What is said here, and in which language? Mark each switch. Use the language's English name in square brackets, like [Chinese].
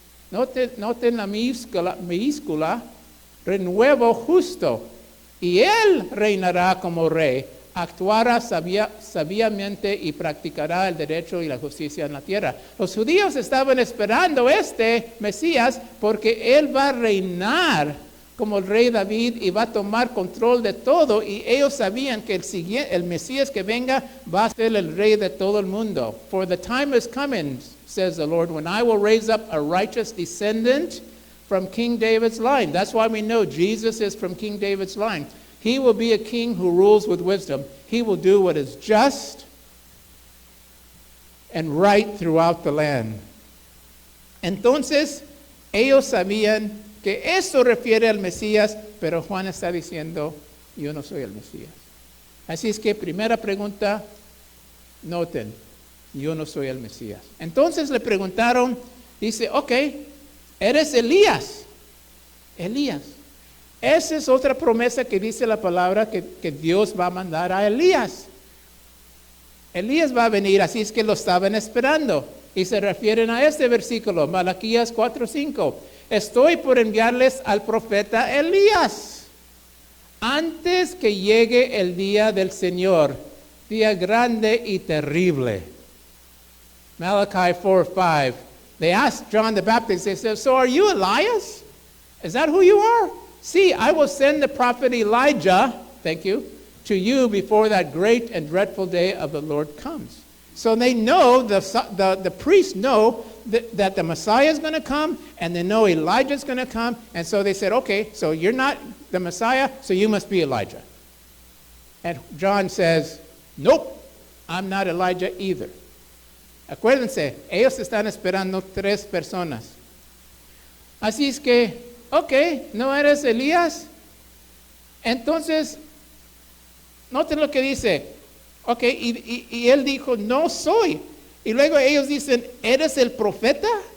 [Spanish] Noten la minúscula, renuevo justo, y él reinará como rey, actuará sabiamente y practicará el derecho y la justicia en la tierra. Los judíos estaban esperando este Mesías porque él va a reinar como el rey David y va a tomar control de todo, y ellos sabían que el Mesías que venga va a ser el rey de todo el mundo. [English] For the time is coming, says the Lord, when I will raise up a righteous descendant from King David's line. That's why we know Jesus is from King David's line. He will be a king who rules with wisdom. He will do what is just and right throughout the land. [Spanish] Entonces, ellos sabían que esto refiere al Mesías, pero Juan está diciendo, yo no soy el Mesías. Así es que primera pregunta, noten, yo no soy el Mesías. Entonces le preguntaron, dice, ok, eres Elías. Elías. Esa es otra promesa que dice la palabra que Dios va a mandar a Elías. Elías va a venir, así es que lo estaban esperando. Y se refieren a este versículo, Malaquías 4:5. Estoy por enviarles al profeta Elías antes que llegue el día del Señor, día grande y terrible. [English] Malachi 4:5. They asked John the Baptist, they said, so are you Elias? Is that who you are? See, I will send the prophet Elijah, thank you, to you before that great and dreadful day of the Lord comes. So they know, the priests know that the Messiah is going to come, and they know Elijah is going to come, and so they said, okay, so you're not the Messiah, so you must be Elijah. And John says, nope, I'm not Elijah either. [Spanish] Acuérdense, ellos están esperando 3 personas. Así es que, ok, ¿no eres Elías? Entonces, noten lo que dice. Ok, y él dijo, no soy. Y luego ellos dicen, ¿eres el profeta?